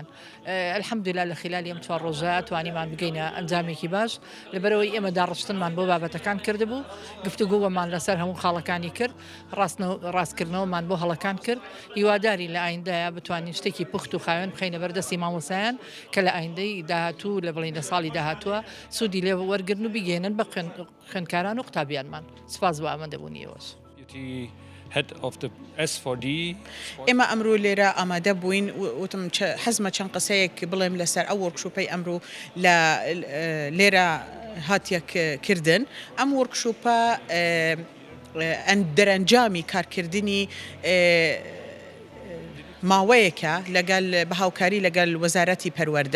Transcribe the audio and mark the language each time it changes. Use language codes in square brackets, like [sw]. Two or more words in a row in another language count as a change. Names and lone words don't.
[ckb] الحەمدوللا لە خلالی ئەم 4 ڕۆژە توانیمان بگەینە ئەنجامێکی باش لەبەرەوەی ئێمە داڕشتنمان بۆ بابەتەکان کردبوو گفتوگۆمان لەسەر هەموو خاڵەکانی کرد ڕاستکردنەوەمان بۆ هەڵەکان کرد هیواداری لە ئایندەیە بتوانین شتێکی پوخت و خاوێن بخەینە بەردەستی مامۆسایان کە لە ئایندەی داهاتوو لە بڵین لە ساڵی داهاتووە سوودی لێ وەرگرن و بگەێنن بە خوێندکاران و قوتابیانمان. سپاس بۆ ئامادەبوونیەوەش. [en] Head of the S4D. [ckb] ئێمە ئەمڕۆ لێرە ئامادە بووین وتم حەزمە چەند قسەیەک بڵێم لەسەر ئەو وەرکشۆپەی ئەمڕۆ لە لێرە هاتیەک کردن. ئەم وەرکشۆپە دەرەنجامی کارکردنی ماوەیەکە لەگەڵ بە هاوکاری لەگەڵ وەزارەتی پەروەردە.